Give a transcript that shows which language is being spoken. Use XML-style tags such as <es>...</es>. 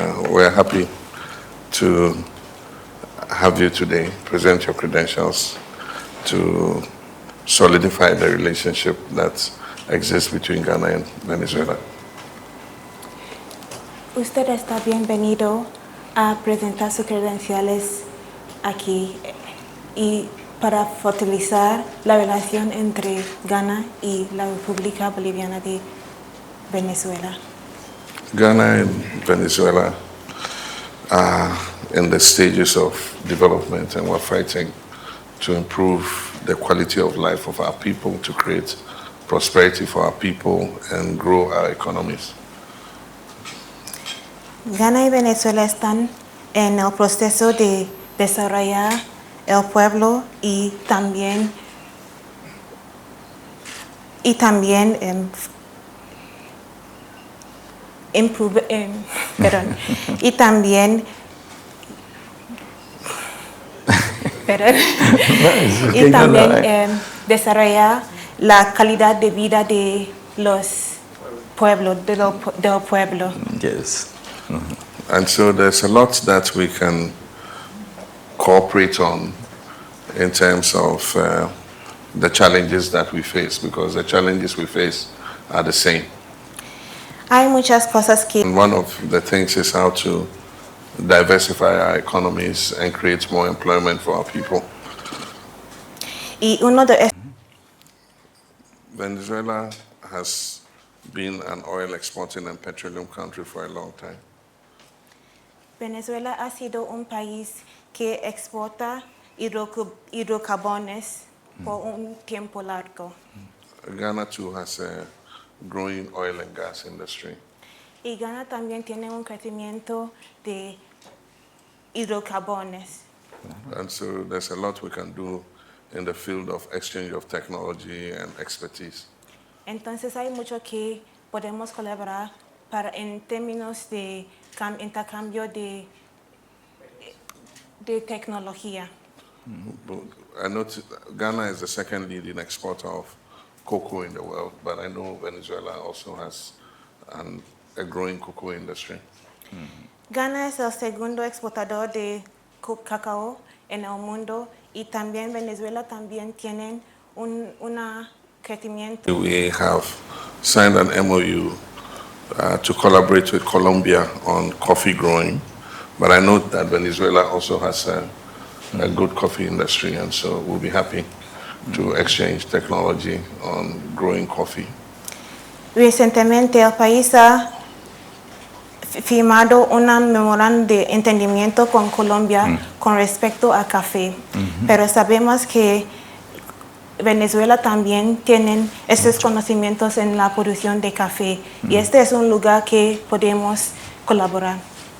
<en>We're happy to have you today present your credentials to solidify the relationship that exists between Ghana and Venezuela.</en> <es>Usted está bienvenido a presentar sus credenciales aquí y para fortalecer la relación entre Ghana y la República Bolivariana de Venezuela.</es> <en>Ghana and Venezuela are in the stages of development, and we're fighting to improve the quality of life of our people, to create prosperity for our people and grow our economies.</en> <es>Ghana y Venezuela están en el proceso de desarrollar el pueblo y también desarrollar la calidad de vida de los pueblos, del pueblo.</es> <en>Yes. And so there's a lot that we can cooperate on in terms of the challenges that we face, because the challenges we face are the same.</en> <es>Hay muchas cosas que</es> <en>And one of the things is how to diversify our economies and create more employment for our people.</en> <es>y uno de</es> <en>Venezuela has been an oil exporting and petroleum country for a long time.</en> <es>Venezuela ha sido un país que exporta hidrocarbones por un tiempo largo.</es> <en>Ghana too has a growing oil and gas industry.</en> <es>Y Ghana también tiene un crecimiento de hidrocarbones.</es> <en>And so there's a lot we can do in the field of exchange of technology and expertise.</en> <es>Entonces hay mucho que podemos colaborar para en términos de intercambio de tecnología.</es> <en>But I know Ghana is the second leading exporter of cocoa in the world, but I know Venezuela also has and a growing cocoa industry.</en> <es>Ghana es el segundo exportador de cacao en el mundo y también Venezuela también tienen un crecimiento.</es> <en>We have signed an MOU to collaborate with Colombia on coffee growing, but I note that Venezuela also has a good coffee industry, and so we'll be happy to exchange technology on growing coffee.</en> <es>Recientemente el país ha firmado un memorando de entendimiento con Colombia con respecto a café, pero sabemos que Venezuela también tiene estos conocimientos en la producción de café y este es un lugar que podemos colaborar.</es>